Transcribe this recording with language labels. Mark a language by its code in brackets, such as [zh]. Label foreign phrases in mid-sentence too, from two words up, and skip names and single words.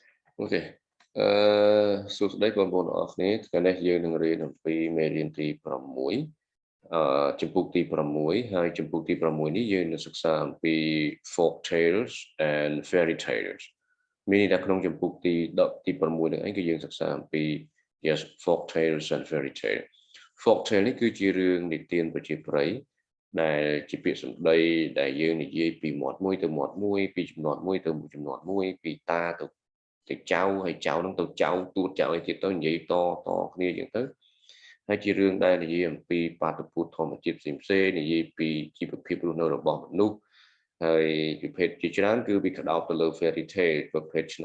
[km] ok សួស្តីបងប្អូនអរគ្នាថ្ងៃនេះយើងនឹងរៀនអំពីមេរៀនទី6ចំពុកទី6ហើយចំពុកទី6នេះយើងនឹងសិក្សាអំពី [en] folk tales and fairy tales [km] មានន័យថាក្នុងចំពុកទី6នេះឯងគឺយើងសិក្សាអំពី [en] yes folk tales and fairy tale folk tale [km] នេះគឺជារឿងនិទាន ប្រជាប្រិយដែលជាពាក្យសម្ដីដែលយើងនិយាយពីមាត់មួយទៅមាត់មួយពីចំណត់មួយទៅចំណត់មួយពីតាទៅចៅហើយចៅនឹងទៅចៅទួតចៅអីទៀតទៅនិយាយតគ្នាអញ្ចឹងទៅហើយជារឿងដែល និយាយអំពីបាតុភូតធម្មជាតិផ្សេងៗនិយាយពីជីវភាពរស់នៅរបស់មនុស្សហើយប្រភេទជាច្រើនគឺវាក្តោបទៅលើ [en] fairy tale [km] ប្រភេទច្នៃ